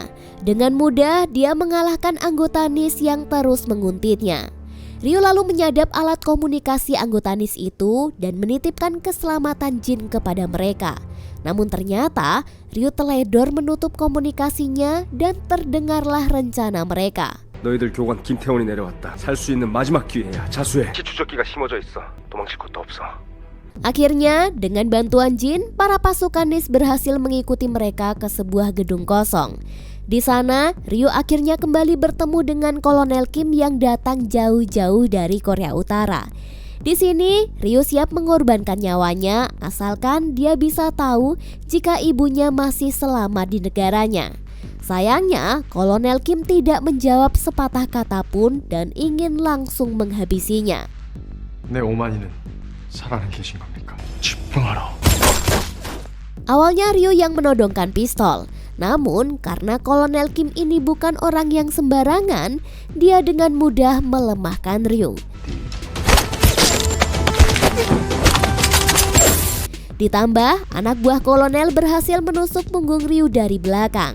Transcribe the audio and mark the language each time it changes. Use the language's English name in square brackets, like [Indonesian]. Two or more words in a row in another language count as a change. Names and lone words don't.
[Indonesian] Dengan mudah dia mengalahkan anggota NIS yang terus menguntitnya. Ryu lalu menyadap alat komunikasi anggota NIS itu dan menitipkan keselamatan Jin kepada mereka. Namun ternyata Ryu teledor menutup komunikasinya dan terdengarlah rencana mereka. [Korean] 너희들 교관 김태원이 내려왔다. 살 수 있는 마지막 기회야. 자수해. 추적기가 힘어져 있어. 도망칠 것도 없어. [Indonesian] Akhirnya dengan bantuan Jin, para pasukan NIS berhasil mengikuti mereka ke sebuah gedung kosong. Di sana, Ryu akhirnya kembali bertemu dengan Kolonel Kim yang datang jauh-jauh dari Korea Utara. Di sini, Ryu siap mengorbankan nyawanya asalkan dia bisa tahu jika ibunya masih selamat di negaranya. Sayangnya, Kolonel Kim tidak menjawab sepatah kata pun dan ingin langsung menghabisinya. [Korean] 내 오만이는 살아계신 겁니까? 집중하라. [Indonesian] Awalnya Ryu yang menodongkan pistol. Namun karena Kolonel Kim ini bukan orang yang sembarangan, dia dengan mudah melemahkan Ryu. Ditambah, anak buah kolonel berhasil menusuk punggung Ryu dari belakang.